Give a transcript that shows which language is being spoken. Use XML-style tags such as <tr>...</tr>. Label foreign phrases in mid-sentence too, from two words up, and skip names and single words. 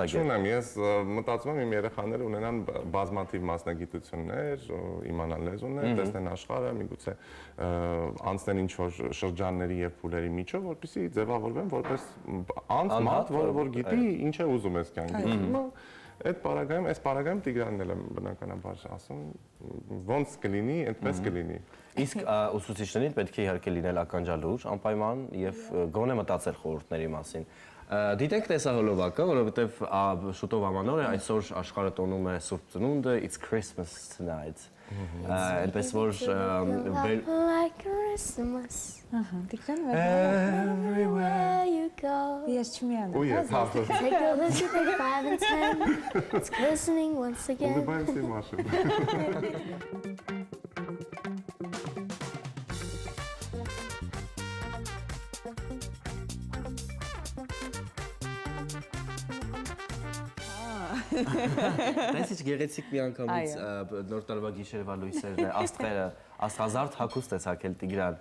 <hy>Ես չունեմ, ես մտածում եմ իմ երեխաները ունենան բազմաթիվ մասնագիտություններ, իմանան լեզուներ, տեսնեն աշխարհը, միգուցե անցնեն ինչ-որ շրջանների եւ փուլերի միջով, որպեսզի ձևավորվեն որպես անձ, որ գիտի ինչ է ուզում ես կյանքում։ Այդ պարագայում Տիգրանն էլ եմ բնականաբար ասում, ոնց կլինի, այդպես կլինի։ Իսկ ուսուցիչներին պետք է իհարկե լինել ականջալուր, անպայման եւ գոնե մտածել խորհուրդների մասին։ Դիտենք տեսահոլովակը, որովհետեւ շուտով ամանոր է, այսօր աշխարհը տոնում է Սուրբ Ծնունդը,</hy> <en>it's Christmas tonight։</en> <hy>Այնպես որ</hy> <en>Everywhere you go.</en> <hy>Ես չմիանա։</hy> <en>Take a look at the 5 and 10. It's glistening once again.</en> <ru>Улыбаемся и машем.</ru> <hy>Տեսիչ գեղեցիկ մի անգամից նոր տարվա գիշերվա լույսերն է, աստղերը, աստղազարդ հագուստ է ցակել Տիգրան։</hy>